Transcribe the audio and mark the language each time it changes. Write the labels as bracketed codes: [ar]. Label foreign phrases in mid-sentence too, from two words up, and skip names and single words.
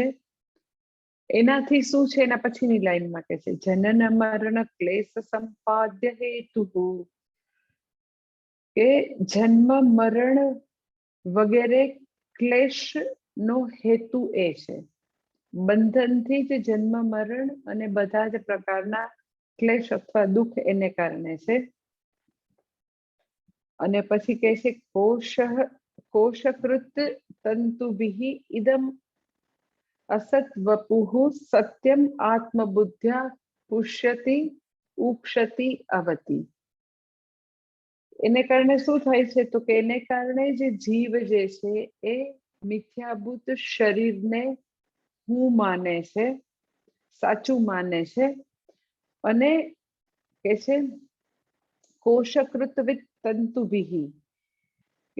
[gu] એનાથી શું છે એના પછીની લાઈનમાં કહે છે [sa] જનન મરણ ક્લેશ સંપાદ્ય હેતુઃ, [gu] કે જન્મ મરણ વગેરે ક્લેશ નો હેતુ એ છે। બંધનથી જ જન્મ મરણ અને બધા જ પ્રકારના ક્લેશ અથવા દુઃખ એને કારણે છે। અને પછી કહે છે [sa] કોશકૃત તંતુભિઃ ઇદમ असत वपुः सत्यम आत्मबुद्ध्या पुष्यति उक्षति अवति। [gu] એને કારણે શું થાય છે તો કે એને કારણે જે જીવ જે છે એ મિથ્યાભૂત શરીરને હું માને છે, સાચું માને છે અને કે છે [sa] કોશકૃત તંતુભિઃ, [gu] કે